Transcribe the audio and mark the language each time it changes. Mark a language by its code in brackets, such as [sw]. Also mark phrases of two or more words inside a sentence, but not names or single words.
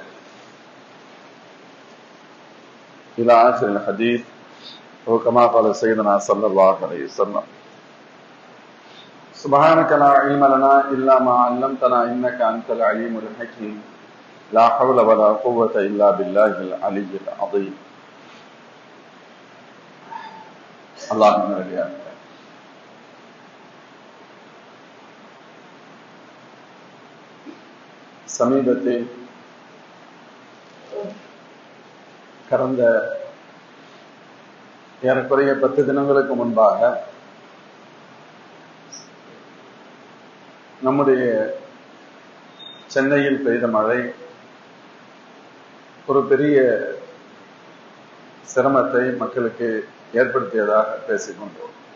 [ar] إلى آخر الحديث، وكما قال سيدنا صلى الله عليه وسلم: سبحانك لا علم لنا إلا ما علمتنا إنك أنت العليم الحكيم. لا حول ولا قوة إلا بالله العلي العظيم. اللهم صل على சமீபத்தில் [ta] கடந்த ஏறக்குறைய 10 தினங்களுக்கு முன்பாக நம்முடைய சென்னையில் பெய்த மழை ஒரு பெரிய சிரமத்தை மக்களுக்கு ஏற்படுத்தியதாக பேசிக்கொண்டோம்.